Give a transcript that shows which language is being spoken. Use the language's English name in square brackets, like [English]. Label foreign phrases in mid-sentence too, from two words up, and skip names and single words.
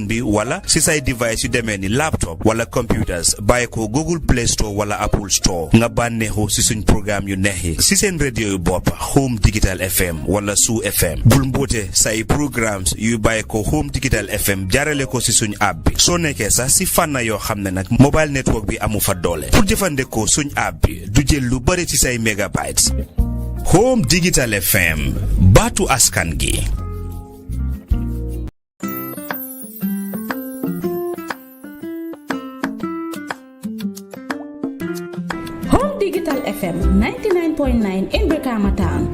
[Wolof] bi wala si say device yu demee ni laptop wala computers bàyyi ko Google Play Store wala Apple Store nga bànneexu si suñ programme yu neex yi si seen radio yu bopp Home Digital FM wala Su FM bul mboote say programmes yu bàyyi ko Home Digital FM jaarale ko si suñ app bi soo nekkee sax si fànna yoo xam ne nag [English] mobile network [Wolof] bi amu fa doole pour jëfandikoo suñ app bi du jël lu bari ci say megabytes. Home Digital FM, Batu Askangi. [English] Home Digital FM 99.9 in Brikama Town.